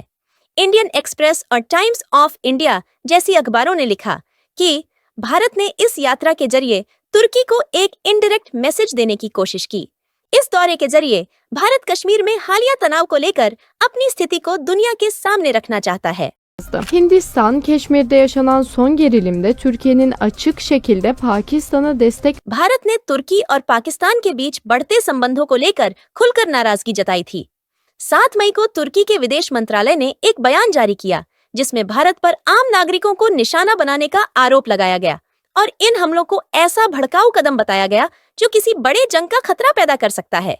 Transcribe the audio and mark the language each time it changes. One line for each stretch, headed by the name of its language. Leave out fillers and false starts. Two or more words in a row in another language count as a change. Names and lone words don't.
Hindi: इंडियन एक्सप्रेस और टाइम्स ऑफ इंडिया जैसी अखबारों ने लिखा कि भारत ने इस यात्रा के जरिए तुर्की को एक
English: indirect message
Hindi: देने की कोशिश की। इस दौरे के जरिए भारत कश्मीर में हालिया तनाव को लेकर अपनी स्थिति को दुनिया के सामने रखना चाहता है।
Turkish: Hindistan, Keşmir'de yaşanan son gerilimde Türkiye'nin açık şekilde Pakistan'a destek
Hindi: भारत ने तुर्की और पाकिस्तान के बीच बढ़ते संबंधों को लेकर खुलकर नाराजगी जताई थी। 7 मई को तुर्की के विदेश मंत्रालय ने एक बयान जारी किया, जिसमें भारत पर आम नागरिकों को निशाना बनाने का आरोप लगाया गया और इन हमलों को ऐसा भड़काऊ कदम बताया गया जो किसी बड़े जंग का खतरा पैदा कर सकता है।